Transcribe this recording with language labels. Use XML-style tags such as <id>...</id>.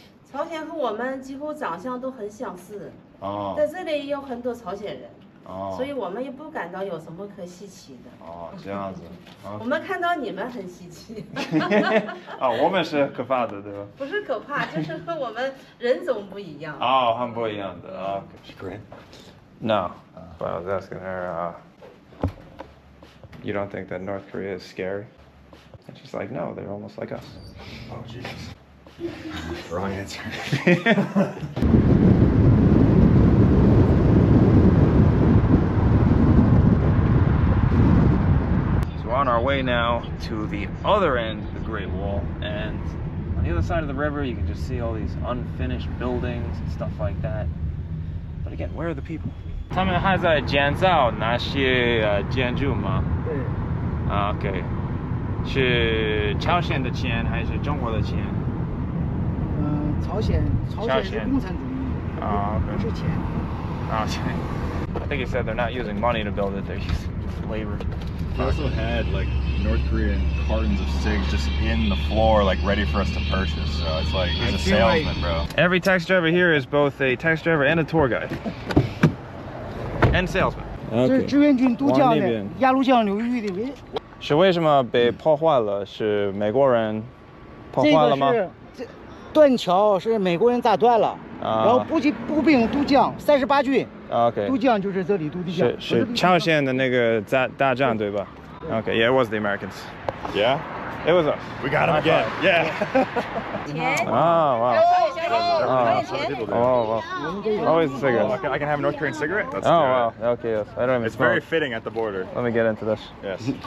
<zh>朝鲜和我们几乎长相都很相似。哦。在这里也有很多朝鲜人。哦，所以我们也不感到有什么可稀奇的。哦，这样子。我们看到你们很稀奇。哦，我们是可怕的，对吧？不是可怕，就是和我们人种不一样。哦，很不一样的。哦 great.</zh> <en>No, but I was asking her, you don't think that North Korea is scary? And she's like, no, they're almost like us. Oh, Jesus. Wrong answer. On our way now to the other end of the Great Wall, and on the other side of the river you can just see all these unfinished buildings and stuff like that. But again, where are the people?</en> <zh>他们还在建造那些建筑吗？对。啊 ，OK， 是朝鲜的钱还是中国的钱？朝鲜是共产主义，不是钱。啊，钱。</zh> <en>I think he said they're not using money to build it; they're using labor. He also had like North Korean cartons of cigs just in the floor, like ready for us to purchase. So it's like he's a salesman, bro. Every taxi driver here is both a taxi driver and a tour guide. And salesman.</en> <zh>这是志愿军渡江的鸭绿江流域的。是为什么被破坏了？是美国人破坏了吗？断桥是美国人炸断了，然后步兵渡江38军。</zh> <en>Okay.</en> <zh>渡江就是这里渡的江。是朝鲜的那个大战对吧？</zh> <en>Okay, yeah, it was the Americans. Yeah? It was us. We got him again. Yeah. Oh, wow. Oh, wow. Always the cigarettes. I can have a North Korean cigarette? Let's oh, do wow. it. Okay, yes. I don't even It's smoke. very fitting at the border. Let me get into this. Yes.</en>